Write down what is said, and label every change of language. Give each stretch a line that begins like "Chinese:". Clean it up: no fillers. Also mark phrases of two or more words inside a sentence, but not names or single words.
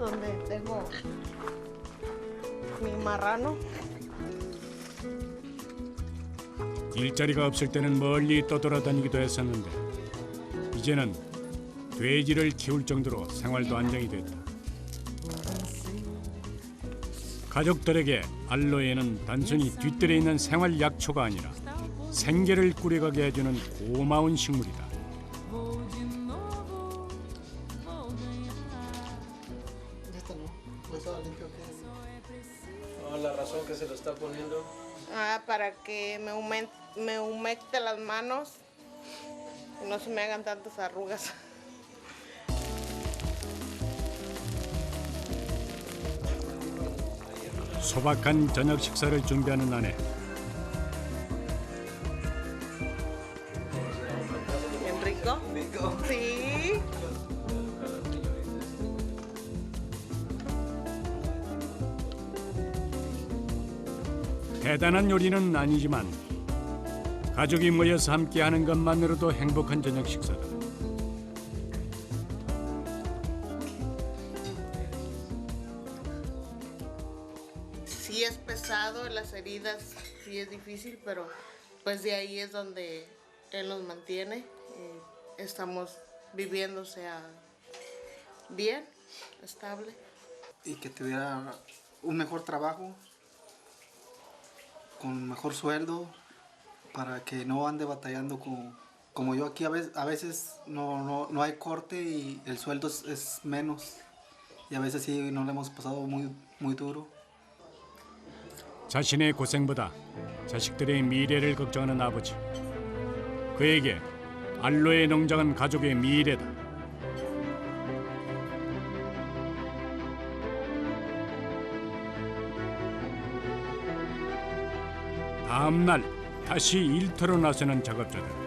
Spanish: tengo mi marrano.
Korean: 일자리가 없을 때는 멀리 떠돌아다니기도 했었는데 이제는 돼지를 키울 정도로 생활도 안정이 됐다. 가족들에게 알로에는 단순히 뒤뜰에 있는 생활 약초가 아니라 생계를 꾸려가게 해주는 고마운 식물이다.
Spanish: La razón que se lo está poniendo. Para que me humecte las manos y no se me hagan tantas arrugas.
Korean: 소박한 저녁 식사를 준비하는 아내.
Spanish: Bien rico. Rico. Sí.
Korean: 대단한 요리는 아니지만 가족이 모여서 함께하는 것만으로도 행복한 저녁 식사다.
Spanish: Sí es pesado, las heridas sí es difícil, pero pues de ahí es donde él nos mantiene. Estamos viviendo, o sea, bien, estable. Y que tuviera un mejor trabajo, con mejor sueldo, para que no ande batallando como yo aquí a veces no hay corte y el sueldo es menos. Y a veces sí no le hemos pasado muy duro.
Korean: 자신의 고생보다 자식들의 미래를 걱정하는 아버지. 그에게 알로에 농장은 가족의 미래다. 다음 날 다시 일터로 나서는 작업자들.